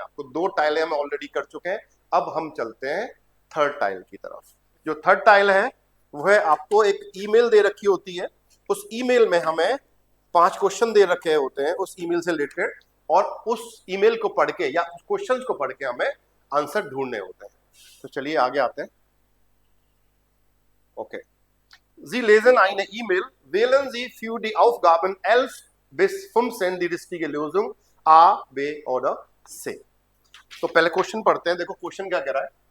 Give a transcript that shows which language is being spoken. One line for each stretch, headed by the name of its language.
Hindi: आपको 2 टाइलें हम ऑलरेडी कर चुके हैं। अब हम चलते हैं थर्ड टाइल की तरफ। जो थर्ड टाइल है वो है, आपको एक ईमेल दे रखी होती है, उस ईमेल में हमें 5 क्वेश्चन दे रखे होते हैं उस ईमेल से रिलेटेड, और उस ईमेल को पढ़ के या उस क्वेश्चन को पढ़ के हमें आंसर ढूंढने होते हैं। तो चलिए आगे आते हैं।
German: ओके, Sie lesen eine E-Mail, wählen Sie für die Aufgaben 11 bis 15 die richtige Lösung A, B oder C।
Hindi: तो पहले क्वेश्चन पढ़ते हैं। देखो क्वेश्चन क्या कह रहा है?